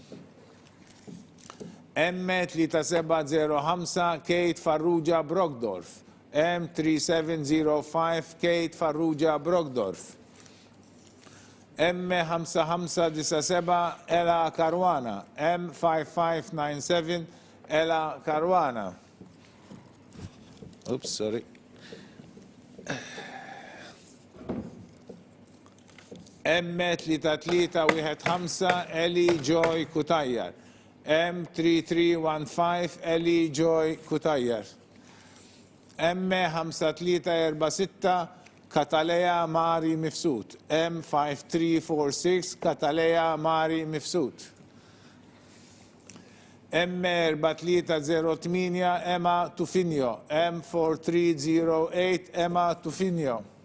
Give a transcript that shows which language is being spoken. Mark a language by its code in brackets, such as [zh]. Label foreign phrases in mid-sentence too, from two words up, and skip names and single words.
[en] M3705 Kate Farrugia Brogdorf, M3705 Kate Farrugia Brogdorf. M5597 Ela Karwana, M5597 Ela Karwana. Oops, sorry. M3315 Eli Joy Kutajjar, M3315 Eli Joy Kutajjar. M5346 Kataleja Mari Mifsud, M5346 Kataleja Mari Mifsud. M4308 Emma Tufinio, M4308 Emma Tufinio.